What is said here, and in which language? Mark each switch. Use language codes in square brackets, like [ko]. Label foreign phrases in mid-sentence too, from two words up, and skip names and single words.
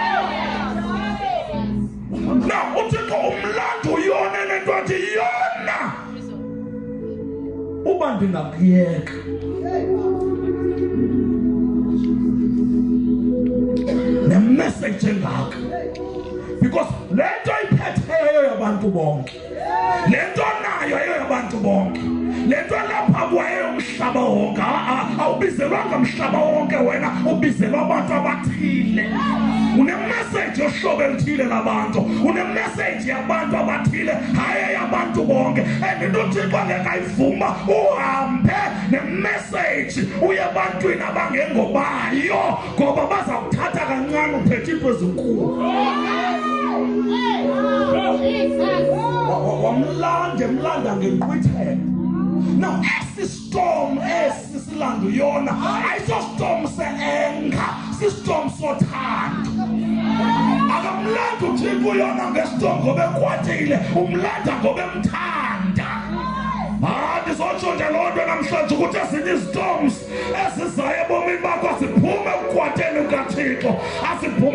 [xh] Now uThixo umlanda uYona nento athi Yona uba ndingakuyeka nemessage engaka, because lento ayiphetheyo yabantu bonke, lento nayo yabantu bonke, lento lapha kwayo umhlaba wonke. Awubizelwanga umhlaba wonke wena, ubizelwa abantu abathile. Unemessage yohlobo elithile labantu, unemessage yabantu abathile hayi yabantu bonke. And into uThixo angeke ayivuma uhambe nemessage uye ebantwini abangengobayo ngoba bazakuthatha kancane uphethe into ezinkulu. Wamlanda ngenkqwithelo. Now storm esisilanda uYona ayisostorm se-anger, sistorm sothando. Akamlanda uThixo uYona ngestorm ngoba ekwatile, umlanda ngoba emthanda. Ndizotsho nje loo nto namhlanje wathi ukuthi ezinye izitoms ezizayo ebomini bakho asiphume ukukwateni kukaThixo, asiphume.